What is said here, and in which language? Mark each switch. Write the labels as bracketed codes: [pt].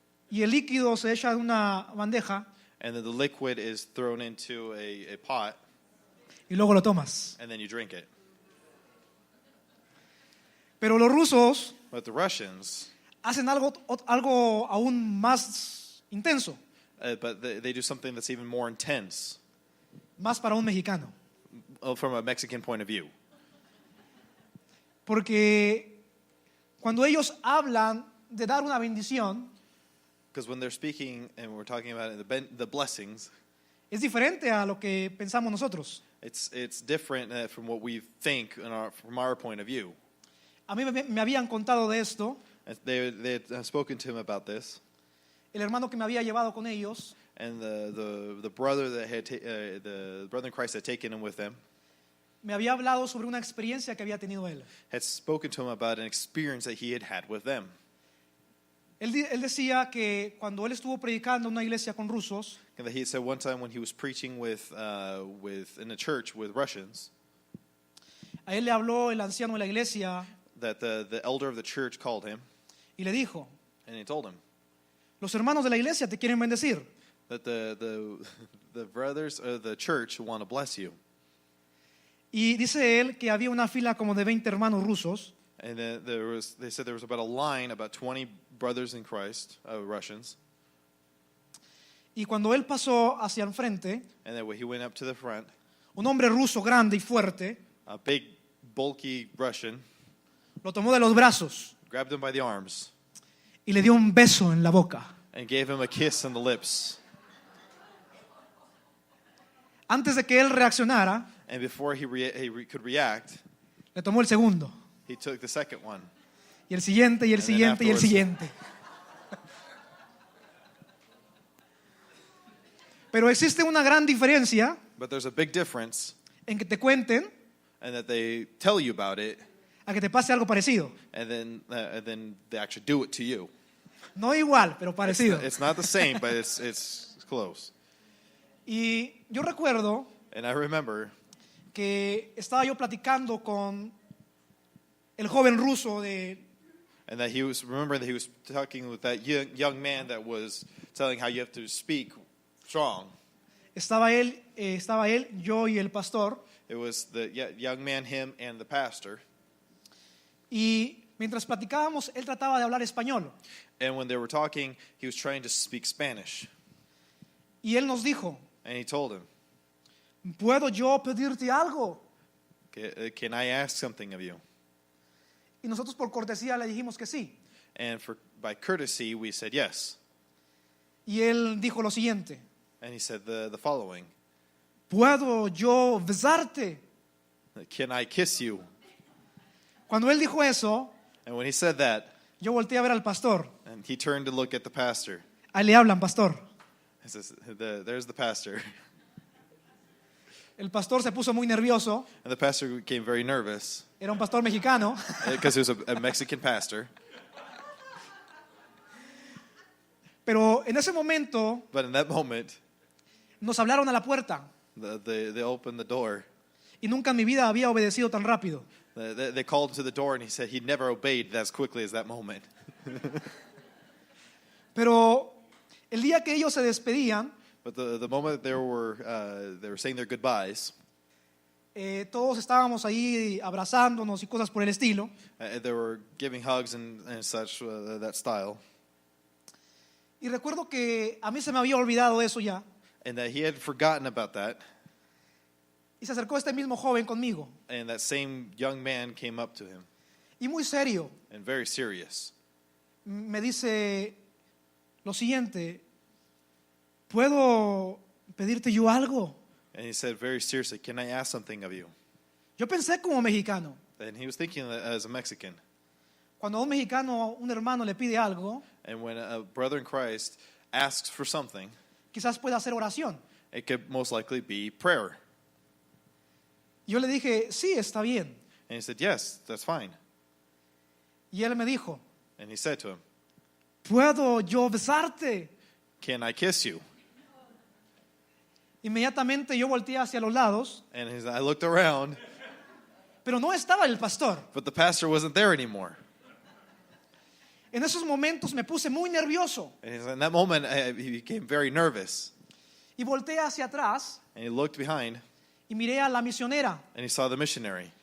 [es] y el líquido se echa en una bandeja [en] and then the liquid is thrown into a pot, [es] y luego lo tomas. [en] and then you drink it. [es] Pero los rusos [en] But the Russians, [es] hacen algo aún más intenso, [en] but they do something that's even more intense [es] más para un mexicano. [en] from a Mexican point of view. [es] Porque cuando ellos hablan de dar una bendición, [en] Because when they're speaking and we're talking about the blessings, [es] es diferente a lo que pensamos nosotros. [en] it's different from what we think from our point of view. [es] A mí me habían contado de esto, [en] They had spoken to him about this, [es] el hermano que me había llevado con ellos, [en] and the brother that had the brother in Christ had taken him with them [es] me había hablado sobre una experiencia que había tenido él. [en] had spoken to him about an experience that he had with them. [es] Él decía que cuando él estuvo predicando en una iglesia con rusos, [en] And that he said one time when he was preaching in a church with Russians, [es] a él le habló el anciano de la iglesia [en] that the elder of the church called him, [es] y le dijo, [en] and he told him [es] los hermanos de la iglesia te quieren bendecir. [en] that the brothers of the church want to bless you. [es] Y dice él que había una fila como de 20 hermanos rusos [en] And then they said there was about a line, about 20 brothers in Christ, Russians. [es] y cuando él pasó hacia el frente, [en] And then when he went up to the front, [es] un hombre ruso grande y fuerte [en] a big, bulky Russian [es] lo tomó de los brazos [en] grabbed him by the arms [es] y le dio un beso en la boca. [en] and gave him a kiss on the lips. [es] Antes de que él reaccionara, [en] And before he could react, [es] le tomó el segundo, [en] he took the second one. [es] y el siguiente, y el [en] And then [es] siguiente, y el [en] afterwards- [es] siguiente. Pero existe una gran diferencia [en] But there's a big difference [es] en que te cuenten [en] and that they tell you about it, [es] a que te pase algo parecido. [en] and then they actually do it to you. [es] No igual, pero parecido. [en] It's not the same, but it's close. [es] Y yo recuerdo [en] And I remember [es] que estaba yo platicando con el joven ruso [en] and that he was talking with that young man that was telling how you have to speak strong. [es] estaba él, yo y el pastor, [en] It was the young man, him, and the pastor. [es] y mientras platicábamos, él trataba de hablar español. [en] And when they were talking, he was trying to speak Spanish. [es] Y él nos dijo, [en] And he told him, [es] ¿puedo yo pedirte algo? [en] Can I ask something of you? [es] Y nosotros por cortesía le dijimos que sí. [en] And by courtesy, we said yes. [es] Y él dijo lo siguiente, [en] And he said the following, [es] ¿puedo yo besarte? [en] can I kiss you? [es] Cuando él dijo eso, [en] And when he said that, [es] yo volteé a ver al pastor. [en] and he turned to look at the pastor. [es] Ahí le hablan, pastor. [en] He says, there's the pastor. [es] El pastor se puso muy nervioso. [en] And the pastor became very nervous [es] Era un pastor mexicano. [en] because he was a Mexican pastor. [es] Pero en ese momento [en] But in that moment, [es] nos hablaron a la puerta [en] they opened the door. [es] y nunca en mi vida había obedecido tan rápido. [en] They called to the door, and he said he'd never obeyed as quickly as that moment. [es] Pero el día que ellos se despedían, [en] But the moment they were saying their goodbyes, [es] todos estábamos ahí abrazándonos y cosas por el estilo. [en] they were giving hugs and such, that style. [es] Y recuerdo que a mí se me había olvidado eso ya. [en] And that he had forgotten about that. [es] Y se acercó este mismo joven conmigo. [en] And that same young man came up to him, [es] Y muy serio, [en] and very serious. [es] me dice lo siguiente: ¿puedo pedirte yo algo? [en] And he said very seriously, "Can I ask something of you?" [es] Yo pensé como mexicano. [en] And he was thinking that as a Mexican. [es] Cuando a un mexicano, un hermano le pide algo, [en] And when a brother in Christ asks for something, [es] quizás pueda hacer oración. [en] it could most likely be prayer. [es] Yo le dije, sí, está bien. [en] And he said, "Yes, that's fine." [es] Y él me dijo, [en] And he said to him, [es] ¿puedo yo besarte? [en] "Can I kiss you?" [es] Inmediatamente yo volteé hacia los lados, [en] And I looked around, [es] pero no estaba el pastor. [en] but the pastor wasn't there anymore. [es] En esos momentos me puse muy nervioso [en] And in that moment, he became very nervous. [es] y volteé hacia atrás [en] And he looked behind, [es] y miré a la misionera, [en] and he saw the missionary,